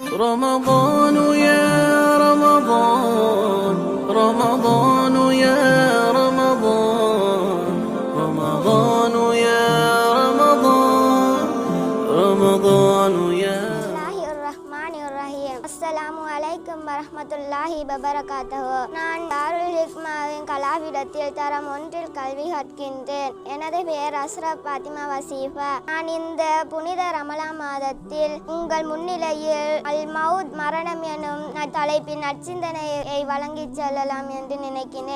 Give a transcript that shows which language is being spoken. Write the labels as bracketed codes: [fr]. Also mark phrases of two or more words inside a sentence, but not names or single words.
[ar] رمضان يا رمضان رمضان يا رمضان رمضان يا رمضان رمضان يا السلام عليكم ورحمة الله وبركاته. [ta] நான் தாருல் ஹிக்மாவின் கலாவிடத்தில் தரம் 1 கல்வி கற்கின்றேன். எனது பெயர் அஸ்ரப் பாத்திமா வசீஃபா. நான் இந்த புனித ரமலான் மாதத்தில் உங்கள் முன்னிலையில் அல் மவுத் மரணம் எனும் தலைப்பின் நற்சிந்தனையை வழங்கிச் செல்லலாம் என்று நினைக்கிறேன்.